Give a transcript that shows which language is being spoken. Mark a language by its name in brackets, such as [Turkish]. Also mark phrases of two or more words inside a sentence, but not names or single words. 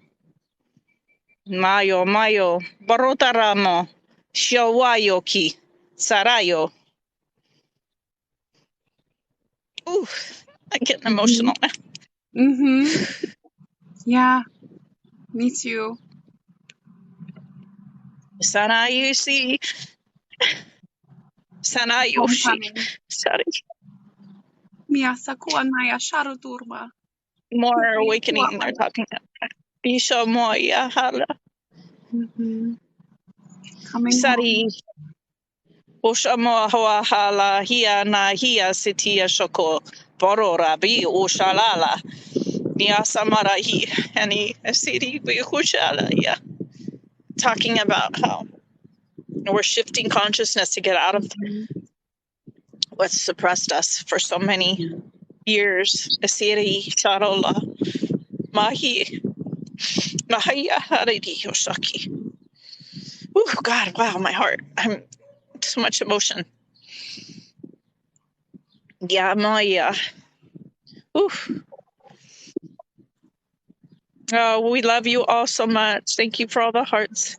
[English] Mayo barotaramo. Shawayoki. Sarayo. Ooh, I'm getting emotional. Yeah, me too. Sana Yushi. Sana Yoshi. Homecoming. Sorry. Miyasa kuanaya sharuturma. More awakening they're talking about. Bisho moya hala. Coming Sari. home. Oshamo hoa hala hia na hia sitia shoko. Boro rabi oshalala. Niasamarahi. Ani asiri bihushala. Yeah. Talking about how we're shifting consciousness to get out of what's suppressed us for so many years. Asiri sharola. Mahi. Mahaya haridi yoshaki. Oh God, wow, my heart. I'm so much emotion. Yeah, Maya. Oof. Oh, we love you all so much. Thank you for all the hearts.